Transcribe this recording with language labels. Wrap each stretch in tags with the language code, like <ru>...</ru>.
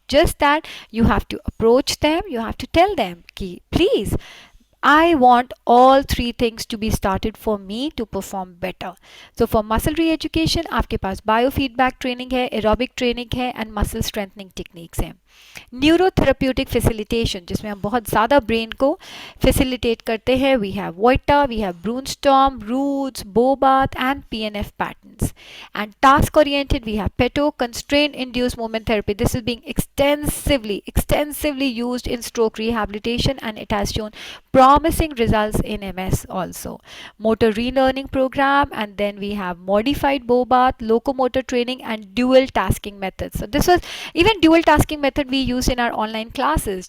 <en>Just that you have to approach them, you have to tell them ki please, I want all three things to be started for me to perform better.</en> <hi>So for muscle re-education, आपके पास biofeedback training है, aerobic training है, and muscle strengthening techniques हैं. न्यूरोथेरेप्यूटिक facilitation, जिसमें हम बहुत ज़्यादा brain को facilitate करते हैं,</hi> <en>We have Vojta, we have Brunnstrom, Rood's, Bobath and PNF patterns. And task oriented, we have Peto, constraint induced movement therapy. This is being extensively used in stroke rehabilitation, and it has shown promising results in MS also. Motor relearning program, and then we have modified bobath, locomotor training, and dual tasking methods. So this was even dual tasking method we use in our online classes.</en>